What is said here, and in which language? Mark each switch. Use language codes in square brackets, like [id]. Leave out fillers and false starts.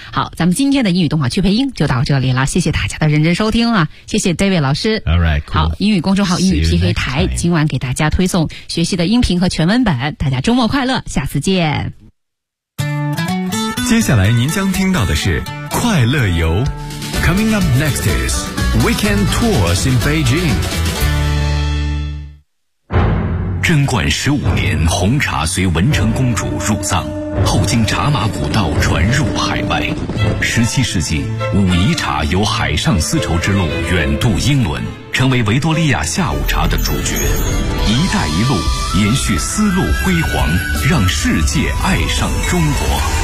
[zh] 好，咱们今天的英语动画趣配音就到这里了，谢谢大家的认真收听啊，谢谢 David 老师。 [en] All right, cool. [zh] 好，英语公众号英语 PK 台今晚给大家推送学习的音频和全文本，大家周末快乐，下次见。接下来您将听到的是快乐游。 [en] Coming up next is Weekend Tours in Beijing. [zh] 贞观十五年，红茶随文成公主入藏，后经茶马古道传入海外。十七世纪，武夷茶由海上丝绸之路远渡英伦，成为维多利亚下午茶的主角。一带一路延续丝路辉煌，让世界爱上中国。